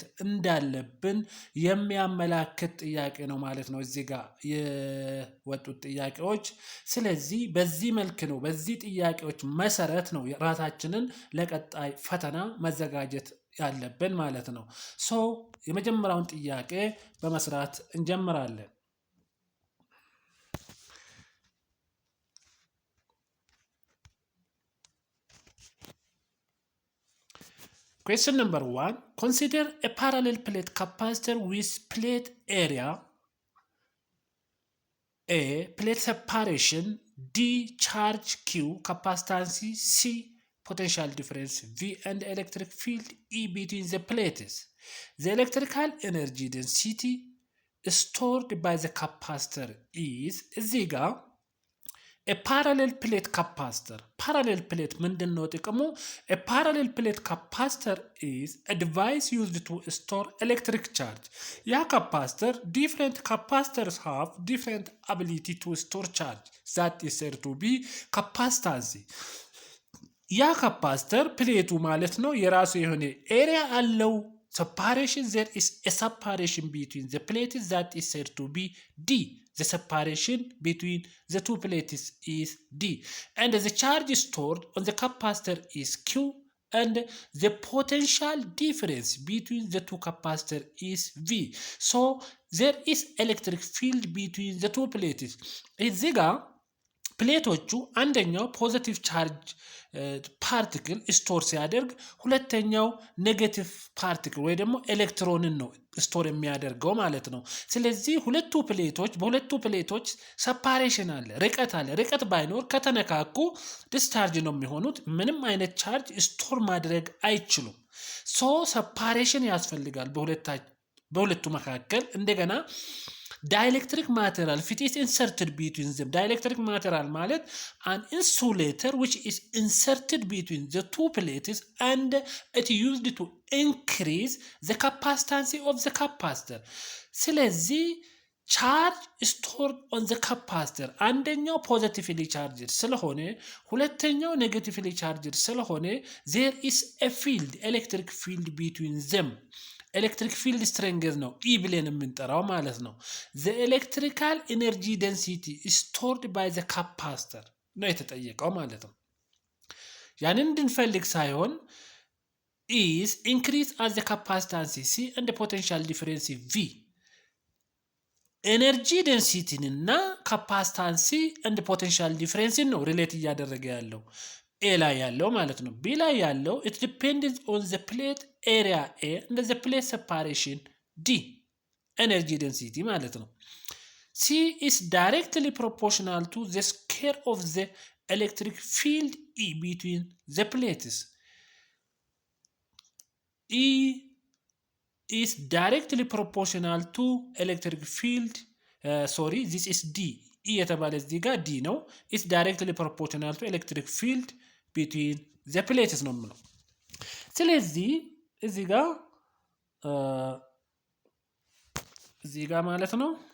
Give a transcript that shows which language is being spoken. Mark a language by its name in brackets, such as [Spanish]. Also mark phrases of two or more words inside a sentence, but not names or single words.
[Amharic] እንዳለብን የሚያመላክት ጥያቄ ነው ማለት ነው እዚህ ጋር የወጡት ጥያቄዎች። ስለዚህ በዚህ መልክ ነው በዚህ ጥያቄዎች መሰረት ነው ራሳችንን ለቀጣይ ፈተና መዘጋጀት ያለብን ማለት ነው። የመጀመሪያውን ጥያቄ በመስራት እንጀምራለን። [English] Question number 1. Consider a parallel plate capacitor with plate area A, plate separation D, charge Q, capacitance C, potential difference V, and electric field E between the plates. The electrical energy density stored by the capacitor is ziga a parallel plate capacitor. Parallel plate [Amharic] ምንድነው ጥቅሙ? [English] A parallel plate capacitor is a device used to store electric charge. ያ capacitor, different capacitors have different ability to store charge. That is said to be capacitance. [Amharic] ያ capacitor ፕሌቱ ማለት ነው የራሱ የሆነ ኤሪያ አለው። [English] Separation, there is a separation between the plates that is said to be D. The separation between the two plates is D. And the charge stored on the capacitor is Q. And the potential difference between the two capacitors is V. So there is electric field between the two plates. [Amharic] እዚህ ጋር ፕሌቶቹ አንደኛው [English] positive charge particle store [Amharic] ሲያደርግ ሁለተኛው [English] negative particle [Amharic] ወይ ደግሞ ኤሌክትሮንን ነው ስቶር የሚያደርገው ማለት ነው። ስለዚህ በሁለቱ ፕሌቶች ሰፓሬሽን አለ፣ ርቀት ባይኖር ከተነካኩ ዲስቻርጅ ነው የሚሆኑት። ምንም አይነት [English] charge store [Amharic] ማድረግ አይችሉም። ሰፓሬሽን ያስፈልጋል በሁለቱ መካከል። እንደገና [English] dielectric material if it is inserted between them. Dielectric material ማለት an insulator which is inserted between the two plates and it used to increase the capacitance of the capacitor. ስለዚህ charge stored on the capacitor አንደኛው positively charged [Amharic] ስለሆነ ሁለተኛው [English] negatively charged ስለሆነ there is a field, electric field between them. electric field strength [Amharic] ነው ኢ ብለን የምንጠራው ማለት ነው። [English] the electrical energy density stored by the capacitor [Amharic] ነው የተጠየቀው ማለት ነው። ያንን እንድንፈልግ ሳይሆን [English] is increase as the capacitance C and the potential difference V. energy densityና capacitance and potential difference [Amharic] ነው ሪሌት እያደረገ ያለው ኤ ላይ ያለው ማለት ነው። ቢ ላይ ያለው [English] it depends on the plate area A and the plate separation D, energy density [Amharic] ማለት ነው። [English] C is directly proportional to the square of the electric field E between the plates. E is directly proportional to electric field this is D. [Amharic] E የተባለ እዚህ ጋር D ነው። [English] is directly proportional to electric field between the plates [Amharic] ነው የምለው። ስለዚህ እዚህ ጋር ማለት ነው